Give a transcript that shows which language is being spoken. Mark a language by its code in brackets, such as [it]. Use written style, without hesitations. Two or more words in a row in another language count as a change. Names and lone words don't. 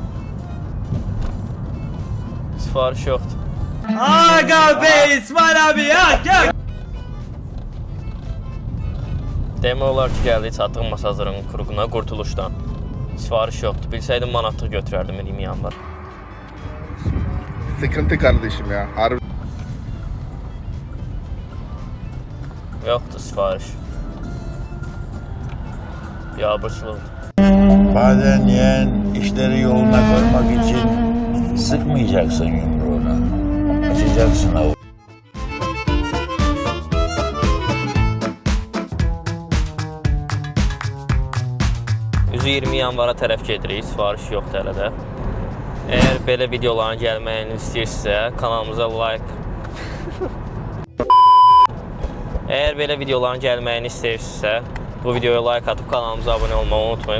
[az] Sifariş yoxdur. [tr] Aga be İsmail abi ya gel. [az] Demək olar ki, gəldik çatdıq Masazırın kuruğuna qurtuluşdan. Sifariş yoxdur. Bilsəydim manatlıq götürərdim 20 yanvar. [tr] Sıkıntı kardeşim ya. Harbi. [az] Yoxdur sifariş. Biabırçılıqdır. [tr] Bazen yeğen işleri yoluna koymak için sıkmayacaksın yumruğunu. Açacaksın avuç. [az] Üzü 20 yanvara tərəf gedirik, sifariş yoxdur hələ də. Əgər belə videoların gəlməyini istəyirsinizsə, kanalımıza like... Əgər belə videoların gəlməyini istəyirsinizsə, bu videoya like atıb kanalımıza abunə olmağı unutmayın.